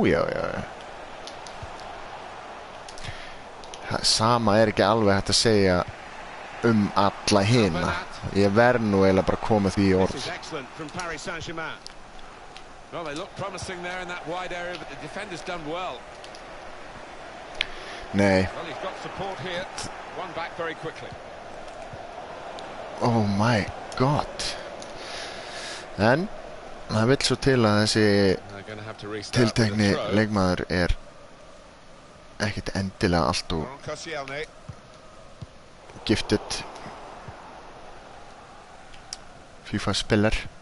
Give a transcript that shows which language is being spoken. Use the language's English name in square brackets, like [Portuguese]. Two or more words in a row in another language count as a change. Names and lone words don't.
[Icelandic] Sama er ekki alveg hægt að segja alla hina. Ég verð nú eiginlega bara komið því í orð. Nei. [English] Oh my god. [Icelandic] En það vill svo til að þessi tiltekni leikmaður er ekkert endilega allt og gifted FIFA-spiller.